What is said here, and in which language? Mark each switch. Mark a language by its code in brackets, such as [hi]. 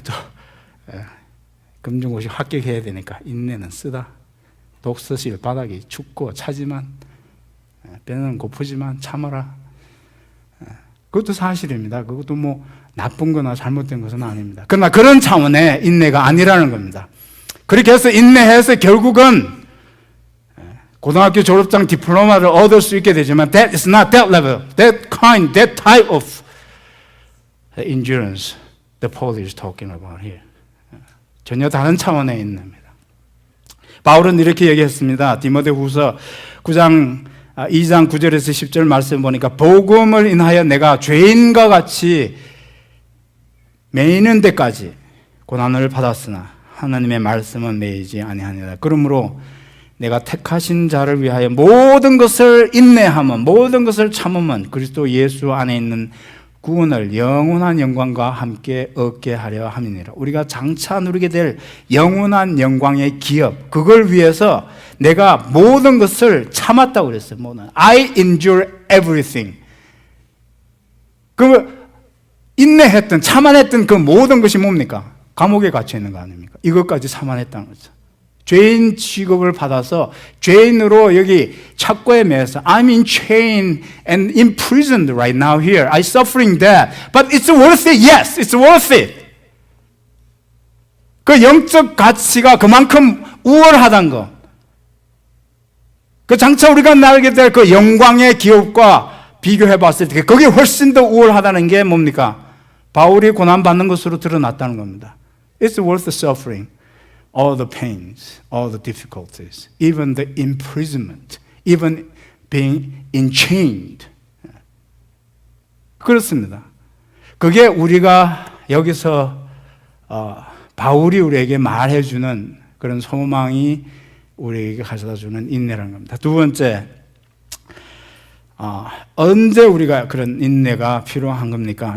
[ko] 또 검정고시 합격해야 되니까 인내는 쓰다. 독서실 바닥이 춥고 차지만 배는 고프지만 참아라. 그것도 사실입니다. 그것도 뭐 나쁜 거나 잘못된 것은 아닙니다. 그러나 그런 차원의 인내가 아니라는 겁니다. 그렇게 해서 인내해서 결국은 고등학교 졸업장 디플로마를 얻을 수 있게 되지만 [en] that is not that level, that kind, that type of endurance that Paul is talking about here. [ko] 전혀 다른 차원의 인내입니다. 바울은 이렇게 얘기했습니다. 디모데후서 2장 9절에서 10절 말씀 보니까 복음을 인하여 내가 죄인과 같이 매이는 데까지 고난을 받았으나 하나님의 말씀은 매이지 아니하니라. 그러므로 내가 택하신 자를 위하여 모든 것을 인내하면, 모든 것을 참으면 그리스도 예수 안에 있는 구원을 영원한 영광과 함께 얻게 하려 함이니라. 우리가 장차 누리게 될 영원한 영광의 기업, 그걸 위해서 내가 모든 것을 참았다고 그랬어요. [en] I endure everything. [ko] 그 인내했던, 참아냈던 그 모든 것이 뭡니까? 감옥에 갇혀 있는 거 아닙니까? 이것까지 참아냈다는 거죠. 죄인 취급을 받아서 죄인으로 여기 착고에 매여서 [en] I'm in chain and imprisoned right now here. I'm suffering that. But it's worth it. Yes, it's worth it. [ko] 그 영적 가치가 그만큼 우월하다는 거. 그 장차 우리가 나게 될 그 영광의 기업과 비교해 봤을 때 그게 훨씬 더 우월하다는 게 뭡니까? 바울이 고난받는 것으로 드러났다는 겁니다. [en] It's worth the suffering, all the pains, all the difficulties, even the imprisonment, even being enchained. [ko] 그렇습니다. 그게 우리가 여기서 바울이 우리에게 말해주는 그런 소망이 우리에게 가져다주는 인내라는 겁니다. 두 번째, 언제 우리가 그런 인내가 필요한 겁니까?